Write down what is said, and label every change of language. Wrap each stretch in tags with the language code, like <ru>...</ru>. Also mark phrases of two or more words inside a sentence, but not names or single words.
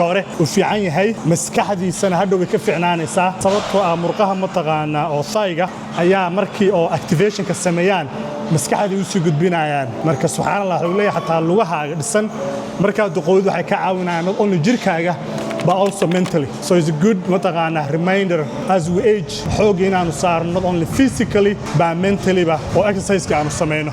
<so>hore uu fiican yahay maskaxdiisana hadhow way ka fiicnaanaysaa sababtoo ah murqaha mataqaanaa oo thigh-ga ayaa markii oo activation-ka sameeyaan maskaxdii u sii gudbinayaan marka subxaanallah wuxuu leeyahay xataa lugahaaga dhisan markaa duqoobid waxay ka caawinayaan</so> <en>not only</en> <so>jirkaaga</so> <en>but also mentally. So it's a good reminder as we age,</en> <so>xoog inaanu saarno</so> <en>not only physically but mentally</en> <so>ba oo exercise-ka aanu sameyno.</so>